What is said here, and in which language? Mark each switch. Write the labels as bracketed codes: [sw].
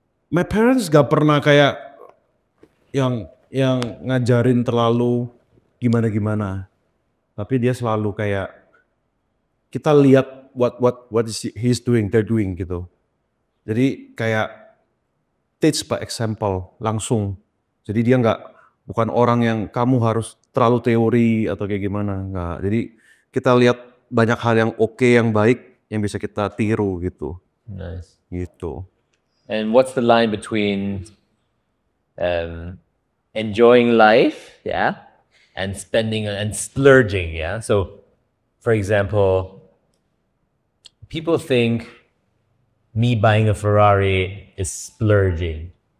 [en] My parents [id] gak pernah kayak yang ngajarin terlalu gimana. Tapi dia selalu kayak kita lihat [en] what is he's doing, they're doing [id] gitu. Jadi kayak [en] teach by example [id] langsung. Jadi dia bukan orang yang kamu harus terlalu teori atau kayak gimana, enggak. Jadi kita lihat banyak hal yang oke, yang baik yang bisa kita tiru gitu. [en] Nice. [id] Gitu. [en] And what's the line between enjoying life, yeah, and spending and splurging, yeah? So, for example, people think me buying a Ferrari is splurging.